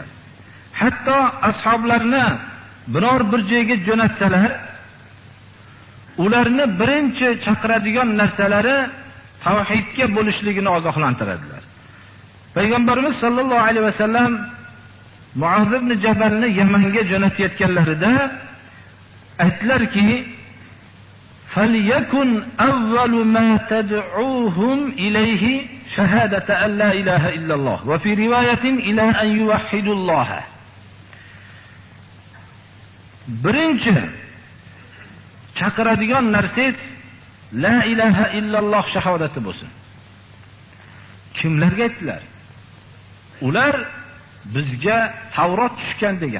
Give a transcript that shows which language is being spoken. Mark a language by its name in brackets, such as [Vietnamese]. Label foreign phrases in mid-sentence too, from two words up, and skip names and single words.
[Uzbek] Hatto ashoblarni biror bir joyga jo'natsalar, ularni birinchi chaqiradigan narsalari tavhidga bo'lishligini ogohlantiradilar. Payg'ambarimiz [Arabic] صلى الله عليه وسلم [Uzbek] Muaz ibn Jabalni Yamanga jo'natayotganlarida aytdilarki: [Arabic] فليكن أول ما تدعوهم إليه شهادة أن لا إله إلا الله وفي رواية إلى أن يوحدوا الله. [Uzbek] birinchi chaqiradigan narsangiz [Arabic] لا إله إلا الله [Uzbek] shahodati bo'lsin. Kimlarga aytdilar? Ular bizga Tavrot tushgan degan.